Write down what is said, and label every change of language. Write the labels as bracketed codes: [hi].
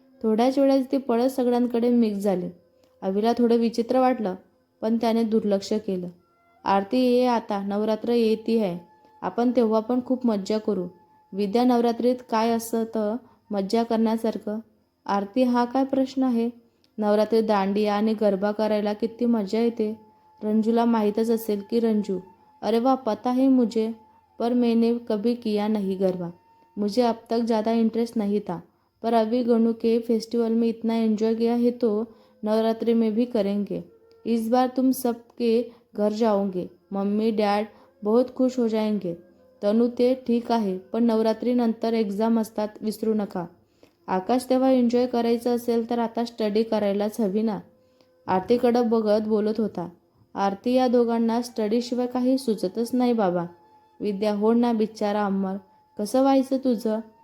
[mr] थोड्याच वेळात ती पळत सगळ्यांकडे मिक्स झाली. अवीला थोडं विचित्र वाटलं पण त्याने दुर्लक्ष केलं. आरती ये, आता नवरात्र येते आहे. आपण तेव्हा पण खूप मज्जा करू. विद्या, नवरात्रीत काय असतं मज्जा करण्यासारखं? आरती, हा काय प्रश्न आहे? नवरात्रीत दांडिया आणि गरबा करायला किती मजा येते. रंजूला माहीतच असेल की [hi] रंजू, अरे वाह पता है मुझे, पर मैंने कभी किया नहीं गरबा, मुझे अब तक ज़्यादा इंटरेस्ट नहीं था, पर अभी गणू के फेस्टिवल में इतना एंजॉय किया है तो नवरात्रि में भी करेंगे. इस बार तुम सबके घर जाओगे, मम्मी डैड बहुत खुश हो जाएंगे. [mr] तनू, ते ठीक आहे पण नवरात्रीनंतर एक्झाम असतात, विसरू नका. आकाश, तेव्हा एन्जॉय करायचं असेल तर आता स्टडी करायलाच हवी ना. आरतीकडं बघत बोलत होता. आरती, या दोघांना स्टडीशिवाय काही सुचतच नाही बाबा. विद्या, हो ना बिचारा अमर, कसं व्हायचं तुझं?